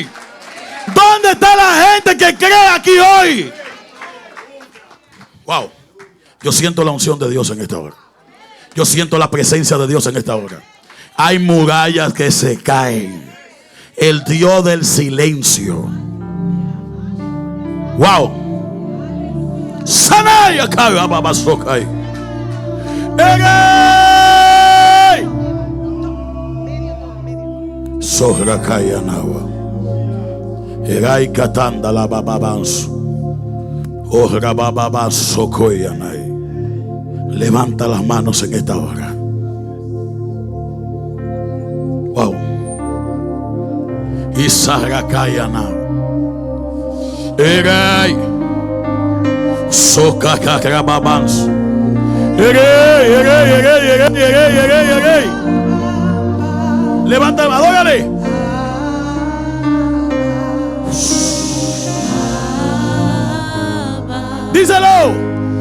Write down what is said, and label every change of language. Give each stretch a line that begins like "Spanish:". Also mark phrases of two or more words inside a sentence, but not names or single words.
Spanish: ¿Dónde está la gente que cree aquí hoy? Wow. Yo siento la unción de Dios en esta hora. Yo siento la presencia de Dios en esta hora. Hay murallas que se caen. El Dios del silencio. Wow. Sanaya kaga babasokai. Egay. Sohrakaya nawa. Egay katanda la bababansu. Ohra bababansokoyanai. Levanta las manos en esta hora. Wow. Isarakayana. Egay. Sokakakrababans. Egay. Levanta, adórale. Díselo.